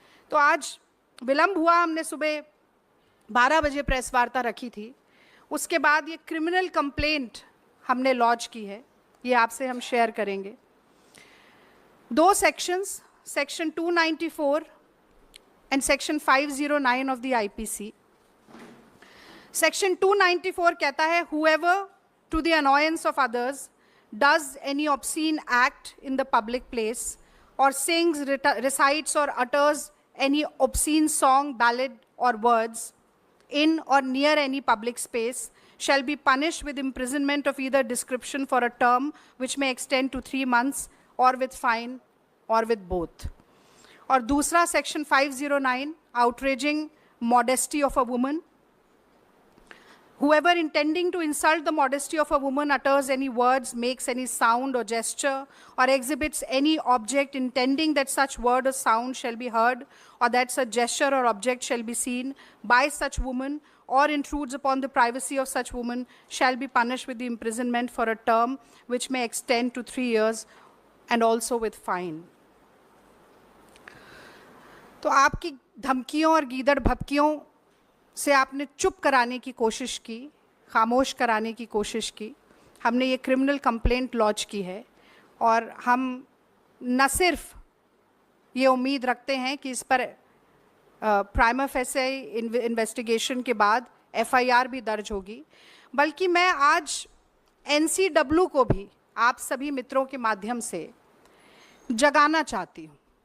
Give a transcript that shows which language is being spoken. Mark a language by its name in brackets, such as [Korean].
[Hindi] तो आज विलंब हुआ, हमने सुबह 12 बजे प्रेस वार्ता रखी थी, उसके बाद ये क्रिमिनल कंप्लेंट हमने लॉन्च की है, ये आपसे हम शेयर करेंगे। [English] 2 sections, section 294 and section 509 of the IPC. [Hindi] Section 294 कहता है, [English] whoever to the annoyance of others does any obscene act in the public place or sings, recites or utters any obscene song, ballad or words in or near any public space shall be punished with imprisonment of either description for a term which may extend to 3 months or with fine or with both. [Hindi] और दूसरा section [English] 509, outraging modesty of a woman. Whoever intending to insult the modesty of a woman utters any words, makes any sound or gesture, or exhibits any object intending that such word or sound shall be heard, or that such gesture or object shall be seen by such woman, or intrudes upon the privacy of such woman, shall be punished with the imprisonment for a term which may extend to 3 years, and also with fine. [Hindi] तो आपकी धमकियों और गीदड़ भपकियों से आपने चुप कराने की कोशिश की, खामोश कराने की कोशिश की। हमने ये क्रिमिनल कंप्लेंट लॉन्च की है और हम न सिर्फ ये उम्मीद रखते हैं कि इस पर प्राइमा फेसे इन्वेस्टिगेशन के बाद एफआईआर भी दर्ज होगी, बल्कि मैं आज एनसीडब्ल्यू को भी आप सभी मित्रों के माध्यम से जगाना चाहती हूँ।